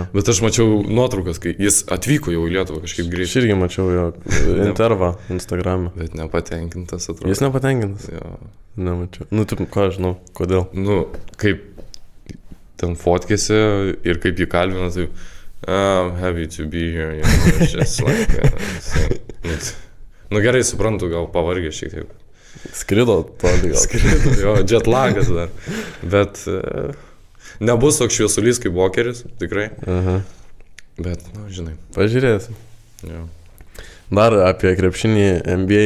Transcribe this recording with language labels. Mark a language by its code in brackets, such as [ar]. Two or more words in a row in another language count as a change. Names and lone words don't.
[lt] Bet aš mačiau nuotraukas, kai jis atvyko jau į Lietuvą kažkaip grįžti. Aš irgi mačiau jo intervą Instagram'e. Bet nepatenkintas atrodo. Jis nepatenkintas? Jo. Nemačiau. Ką aš žinau, kodėl? Kaip ten fotkėsi ir kaip jį kalbina, tai [en] I'm happy to be here. Just like, [lt] gerai, suprantu, gal pavargė šiek tiek. Skrido toli gal. Skrido, jo, jetlagas dar. Bet... Nebus toks šviesulys kaip Walkeris, tikrai. Bet, žinai. Pažiūrėsim. Jo. Dar apie krepšinį NBA.